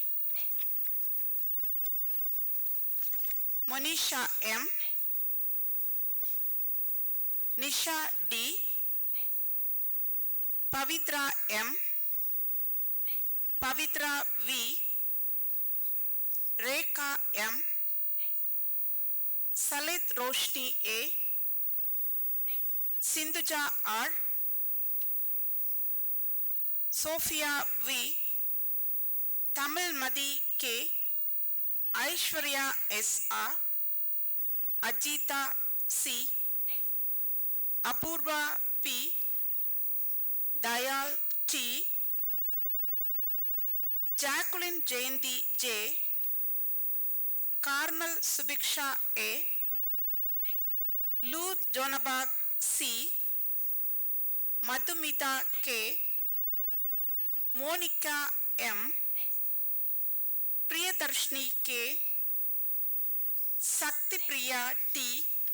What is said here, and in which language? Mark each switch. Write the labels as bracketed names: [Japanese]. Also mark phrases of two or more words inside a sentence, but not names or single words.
[English] Monisha M, Nisha D, Pavitra M, Pavitra V, Rekha M, Salit Roshni A, Sindhuja R, Sophia V, Tamil Madi K, Aishwarya S R, Ajita C, Apurva P, Dayal T, Jacqueline Jayanti J, Karnal Subiksha A, Luth Jonabag C, Madhumita K, Monica M, Priyadarshini K, Sakti Priya T,